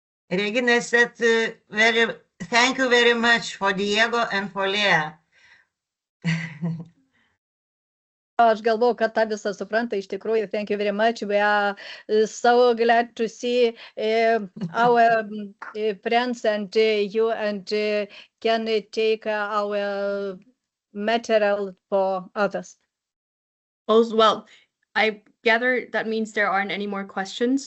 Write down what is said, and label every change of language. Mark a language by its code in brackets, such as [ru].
[en] Regina said thank you very much for Diego and for Lea. [lt] Aš galvoju, kad tą visą supranta iš tikrųjų. [en] Thank you very much. We are so glad to see our friends and you and can take our material for others. Well, I gather that means there aren't any more questions.